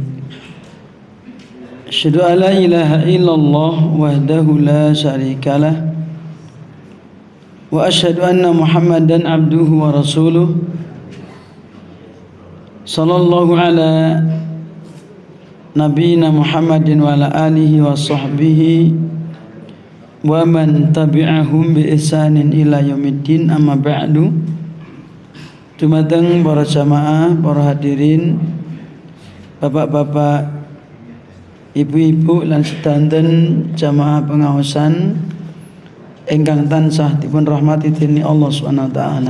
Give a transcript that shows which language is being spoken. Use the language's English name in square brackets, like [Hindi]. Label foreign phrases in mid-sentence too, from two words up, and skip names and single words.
[Arabic] أشهد أن لا إله إلا الله وحده لا شريك له وأشهد أن محمدا عبده ورسوله صلى الله على نبينا محمد وعلى آله وصحبه ومن تبعهم بإحسان إلى يوم الدين. أما بعد. [Javanese] Dumateng para jamaah, para hadirin, bapak-bapak, ibu-ibu lan sedanten jamaah pengaosan ingkang tansah dipun rahmati dening Allah [Arabic] سبحانه وتعالى.